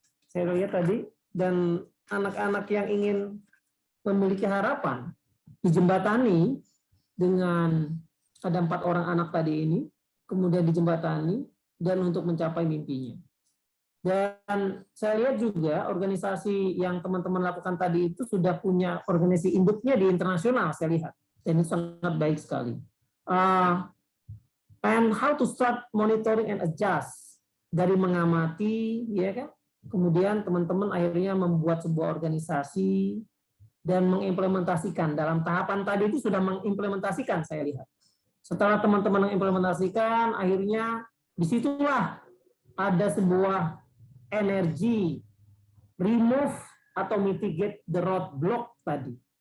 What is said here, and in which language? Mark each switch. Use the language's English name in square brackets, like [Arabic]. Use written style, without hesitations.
[Indonesian] Saya lihat tadi, dan anak-anak yang ingin memiliki harapan dijembatani dengan ada 4 orang anak tadi ini, kemudian dijembatani dan untuk mencapai mimpinya. Dan saya lihat juga organisasi yang teman-teman lakukan tadi itu sudah punya organisasi induknya di internasional, saya lihat. Dan itu sangat baik sekali. [English] And how to start monitoring and adjust. [Indonesian] Dari mengamati, ya kan? Kemudian teman-teman akhirnya membuat sebuah organisasi dan mengimplementasikan. Dalam tahapan tadi itu sudah mengimplementasikan, saya lihat. Setelah teman-teman mengimplementasikan, akhirnya disitulah ada sebuah energi remove atau [English] mitigate the roadblock [Indonesian] tadi.